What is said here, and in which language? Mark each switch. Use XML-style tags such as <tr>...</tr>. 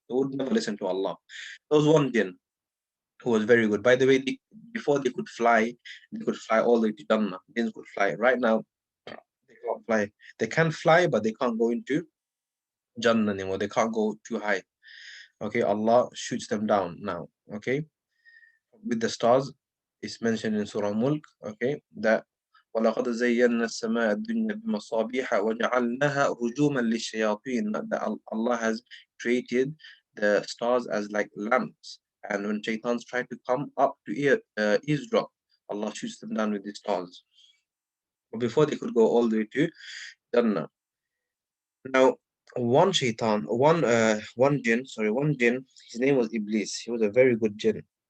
<en>They would never listen to Allah. There was one jinn who was very good. By the way, before they could fly all the way to Jannah. Jinns could fly. Right now, they can't fly. They can fly, but they can't go into Jannah anymore. They can't go too high. Okay, Allah shoots them down now. Okay, with the stars, it's mentioned in Surah Mulk. Okay, that</en> <ar>وَلَقَدْ زَيَّنَّا السَّمَاءَ الدُّنْيَا بِمَصَابِيحَ وَجَعَلْنَاهَا رُجُومًا لِلشَّيَاطِينَ.</ar> <en>That Allah has created the stars as like lamps, and when shaitans try to come up to eavesdrop, Allah shoots them down with the stars. But before they could go all the way to Jannah. Now, one jinn, his name was Iblis. He was a very good jinn.</en>